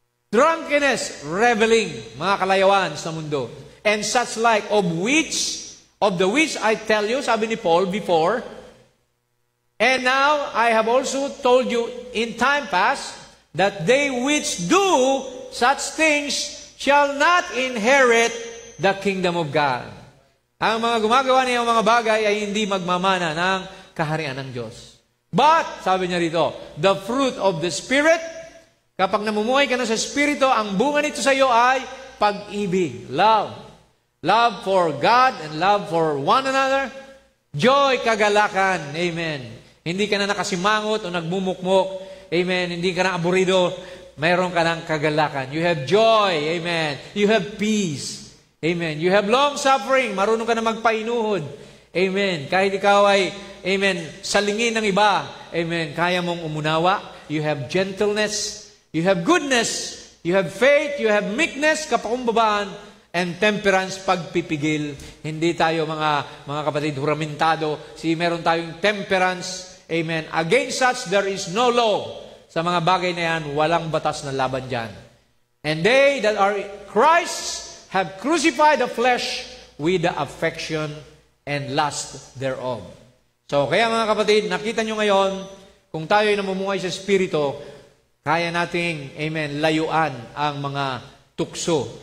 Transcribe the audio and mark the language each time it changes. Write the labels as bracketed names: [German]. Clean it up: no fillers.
[English] Drunkenness, reveling, [Filipino] mga kalayawan sa mundo, [English] and such like, of the which I tell you, [Filipino] sabi ni [English] Paul before, and now I have also told you in time past, that they which do such things shall not inherit the kingdom of God. [Filipino] Ang mga gumagawa niyang mga bagay ay hindi magmamana ng kaharian ng Diyos. But, sabi niya rito, [English] the fruit of the Spirit, [Filipino] kapag namumuhay ka na sa Espiritu, ang bunga nito sa iyo ay pag-ibig, love. [English] Love for God and love for one another. [Filipino] Joy, kagalakan. Amen. Hindi ka na nakasimangot o nagmumukmok. Amen. Hindi ka na aburido. Mayroon ka ng kagalakan. [English] You have joy. Amen. You have peace. Amen. You have long suffering. [Filipino] Marunong ka na magpainuhod. Amen. Kahit ikaw ay, amen, salingin ng iba. Amen. Kaya mong umunawa. [English] You have gentleness. You have goodness. You have faith. You have meekness, kapakumbabaan, and temperance, pagpipigil. [Filipino] Hindi tayo mga kapatid huramentado. Meron tayong temperance. Amen. [English] Against such, there is no law. [Filipino] Sa mga bagay na yan, walang batas na laban dyan. [English] And they that are Christ have crucified the flesh with the affection and lust thereof. [Filipino] So, kaya mga kapatid, nakita nyo ngayon, kung tayo ay namumuhay sa Espiritu, kaya nating, amen, layuan ang mga tukso.